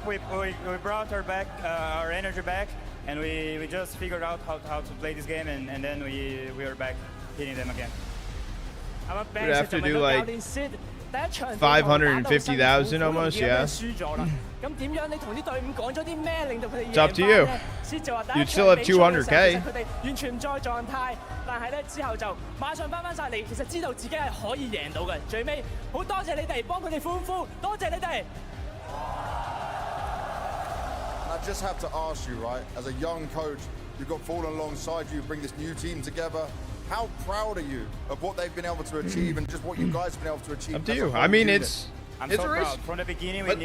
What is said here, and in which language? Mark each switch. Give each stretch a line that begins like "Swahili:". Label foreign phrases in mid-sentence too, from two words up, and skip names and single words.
English: We brought our energy back. And we just figured out how to play this game, and then we were back hitting them again. We'd have to do like 550,000 almost, yeah. It's up to you. You'd still have 200K.
Cantonese: 完全唔在狀態，但係咧之後就馬上翻晒嚟，其實知道自己係可以贏到嘅。最尾好多謝你哋幫佢哋歡呼，多謝你哋。
English: I just have to ask you, right, as a young coach, you've got Fallen alongside you, bring this new team together. How proud are you of what they've been able to achieve and just what you guys have been able to achieve? Up to you. I mean, it's so a risk. Proud. From the beginning, we